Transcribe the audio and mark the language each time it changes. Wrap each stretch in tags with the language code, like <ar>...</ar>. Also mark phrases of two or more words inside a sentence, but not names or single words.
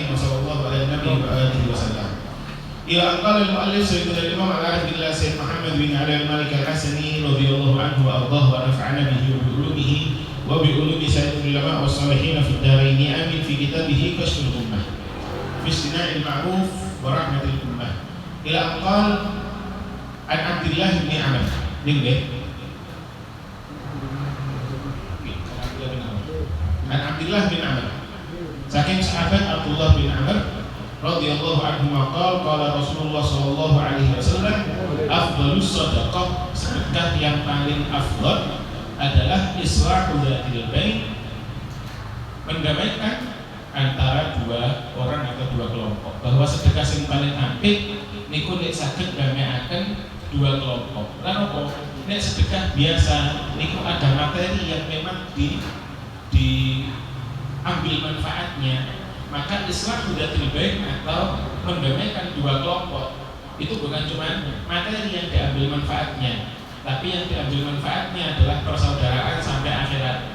<ar>وصلى الله على النبي وآله وسلم. إلى أن قال المؤلف سيدنا الإمام العارف بالله سيد محمد بن علي المالك الحسني رضي الله عنه وأرضاه ونفعنا به وبعلومه وبعلوم سائر العلماء والصالحين في الدارين آمين في كتابه كشف الأمة في اصطناع المعروف ورحمة الأمة. إلى أن قال عن عبد الله بن عمر عن عبد الله بن عمر</ar> <jv>saking sahabat</jv> <ar>عبد الله بن عمرو رضي الله عنه قال رسول الله صلى الله عليه وسلم أفضل الصدقة,</ar> <id>sedekah yang paling afdal adalah</id> <ar>إصلاح ذات البين,</ar> <id>mendamaikan antara dua orang atau dua kelompok. Bahwa sedekah yang paling</id> <jv>apik niku nek saged ndamaiaken</jv> <id>dua kelompok.</id> <jv>Lan apa? Nek sedekah biasa niku</jv> <id>ada materi yang memang diambil manfaatnya. Maka</id> <ar>إصلاح ذات البين</ar> <id>atau mendamaikan dua kelompok itu bukan cuma materi yang diambil manfaatnya, tapi yang diambil manfaatnya adalah persaudaraan sampai akhirat.</id>